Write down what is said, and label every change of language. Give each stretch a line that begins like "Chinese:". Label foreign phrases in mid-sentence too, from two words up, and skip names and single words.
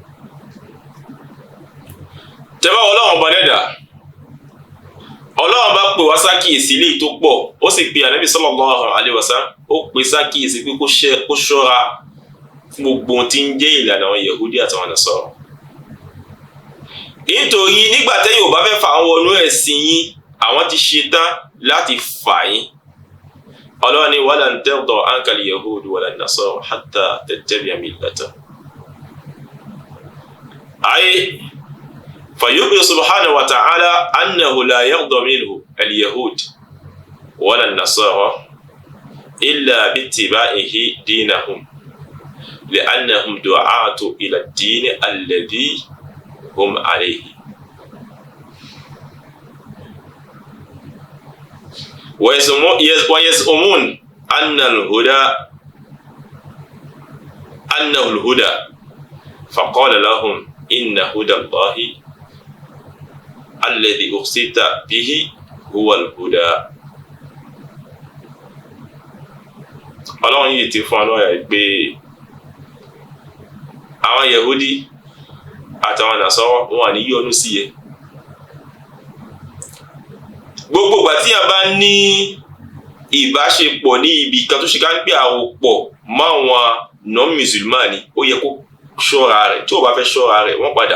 Yoruba: tẹ́bá Ọlọ́run bá dẹ́dà Ọlọ́run bá pè wá sákìyèsí ilé tó pọ̀ ó sì pe Ànábì
Arabic: صلى الله عليه وسلم
Yoruba: ó pè sákìyèsí pé kó ṣọ́ra fún gbogbo ohun tí ń jẹ́ ìlànà àwọn Yahudi àtàwọn Nasara. nítorí nígbà tẹ́yìn ò bá fẹ́ fà àwọn wọnú ẹ̀sìn yín àwọn ti ṣe tán láti fà yín. Ọlọ́run ní
Arabic: ولن ترضى عنك اليهود ولا النصارى حتى تتبع ملتهم. فيخبر سبحانه وتعالى أنه لا يرضى منه اليهود ولا النصارى إلا باتباعه دينهم لأنهم دعاة إلى الدين الذي هم عليه ويزعمون أنه الهدى فقال لهم إن هدى الله الذي أرسلت به هو الهدى.
Yoruba: Ọlọ́run yìí ti fún ọlọ́run yà pé àwọn Yahudi àtàwọn Nasara wọn ní yọ́nú sí yẹ. Gbogbo ìgbà tí a bá ní ìbáṣepọ̀ ní ibi kan tó ṣe ká ń pè àwòpọ̀ mọ́ àwọn non-Musulman ni ó yẹ kó ṣọ́ra rẹ̀ tí ó bá fẹ́ ṣọ́ra rẹ̀ wọ́n padà